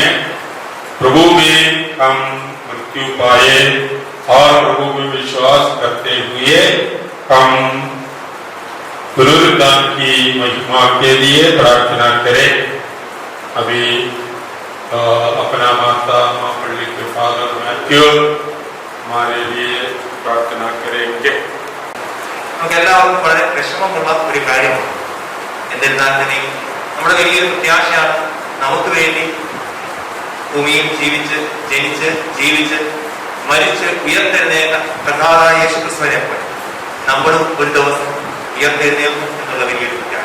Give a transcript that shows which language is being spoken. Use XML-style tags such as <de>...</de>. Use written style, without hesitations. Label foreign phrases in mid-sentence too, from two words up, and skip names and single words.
<hi>प्रभु में हम मृत्यु पाए और प्रभु में विश्वास करते हुए हम पुनरुत्थान की महिमा के लिए प्रार्थना करें. अभी अपना माता माँ पल्ली के फादर मैथ्यू हमारे लिए प्रार्थना करेंगे.</hi> <ml>നമുക്കെല്ലാവർക്കും വളരെ വിഷമമുള്ള ഒരു കാര്യമാണ്. എന്നിരുന്നാൽ തന്നെയും നമ്മുടെ വലിയൊരു പ്രത്യാശയാണ്, നമുക്ക് വേണ്ടി ഭൂമിയിൽ ജനിച്ച് ജീവിച്ച് മരിച്ച് ഉയർത്തെഴുന്നേറ്റ കർത്താവായ യേശുക്രിസ്തുവിനെ പോലെ നമ്മളും ഒരു ദിവസം ഉയർത്തെഴുന്നേൽക്കും എന്നുള്ള വലിയൊരു പ്രത്യാശ.</ml>